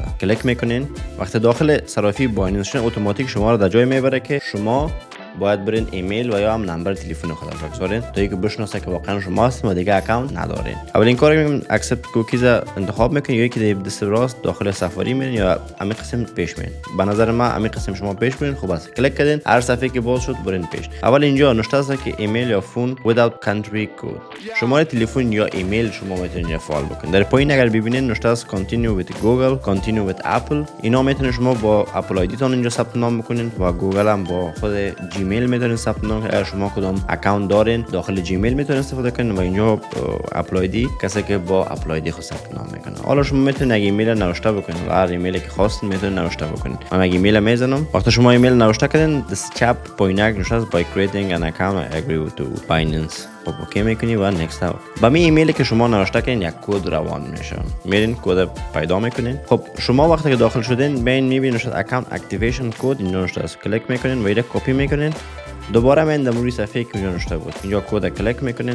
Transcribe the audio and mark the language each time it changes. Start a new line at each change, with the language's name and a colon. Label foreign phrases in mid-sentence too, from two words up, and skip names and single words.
Persian: کلیک میکنین، وقتی داخل صرافی بایننس شدین اتوماتیک شما رو در جای میبره که شما باید برین ایمیل و یا هم نمبر تلفن خود را بگذارین تا اینکه بشناسه که واقعا شما هستین و دیگه اکانت ندارین. اولین کاری که میگم
English: accept cookies
Persian: انتخاب میکنین، یا که دست راست داخل سفاری میرین یا همین قسم پیش میرین. به نظر من همین قسم شما پیش برین. خوب است، کلیک کردین، هر صفحه که باز شد برین پیش. اول اینجا نوشته است که ایمیل یا فون
English: without country code،
Persian: شماره تلفن یا ایمیل شما میتونین فعال بکنین. در پایین اگر ببینین نوشته است
English: continue with Google، continue with Apple،
Persian: اینا میتونین شما با اپل آیدی تون اینجا ثبت نام بکنین و گوگل هم با خود جیمیل میتونین ثبت نام کنین. اگر شما کدام اکانت دارین داخل جیمیل میتونین استفاده کنین و اینجا اپل آیدی کسی که با اپل آیدی خود ثبت نام میکنه. حالا شما میتونین یک ایمیل نوشته بکنین و هر ایمیلی که خواستین میتونین نوشته بکنین. من یک ایمیل میزنم. وقتی شما ایمیل نوشته کردین دست چپ پایینک نوشته است
English: by creating an account I agree to Binance.
Persian: خب اوکی میکنی و نکست اوت. با می ایمیلی که شما نوشته کردین یک کد روان میشه. میرین کد پیدا میکنین. خب شما وقتی که داخل شدین ببین میبینید نوشته
English: account activation code,
Persian: اینجا نوشته است. کلیک میکنین و اینو کپی میکنین. دوباره من در موری صفحه که اینجا نوشته بود اینجا کد کلیک میکنین.